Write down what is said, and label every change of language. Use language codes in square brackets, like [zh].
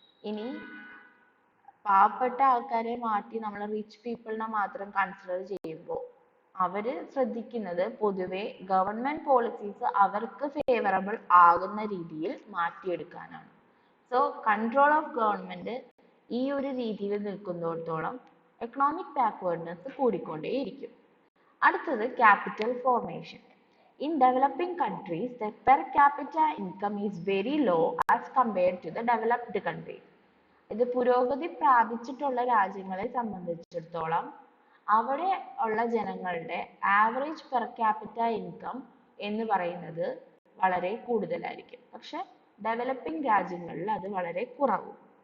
[ml] ഇനി പാവപ്പെട്ട ആൾക്കാരെ മാറ്റി നമ്മൾ റിച്ച് പീപ്പിളിനെ മാത്രം കൺസിഡർ ചെയ്യുമ്പോൾ അവര് ശ്രദ്ധിക്കുന്നത് പൊതുവെ ഗവൺമെന്റ് പോളിസീസ് അവർക്ക് ഫേവറബിൾ ആകുന്ന രീതിയിൽ മാറ്റിയെടുക്കാനാണ്. സോ കൺട്രോൾ ഓഫ് ഗവൺമെന്റ് ഈ ഒരു രീതിയിൽ നിൽക്കുന്നിടത്തോളം എക്കണോമിക് ബാക്ക്വേർഡ്നെസ് കൂടിക്കൊണ്ടേയിരിക്കും. അടുത്തത് capital formation. [en] In developing countries, the per capita income is very low as compared to the developed countries. [ml] ഇത് പുരോഗതി പ്രാപിച്ചിട്ടുള്ള രാജ്യങ്ങളെ സംബന്ധിച്ചിടത്തോളം അവിടെ ഉള്ള ജനങ്ങളുടെ ആവറേജ് പെർ ക്യാപിറ്റ ഇൻകം എന്ന് പറയുന്നത് വളരെ കൂടുതലായിരിക്കും. പക്ഷെ ഡെവലപ്പിംഗ് രാജ്യങ്ങളിൽ അത് വളരെ കുറവും.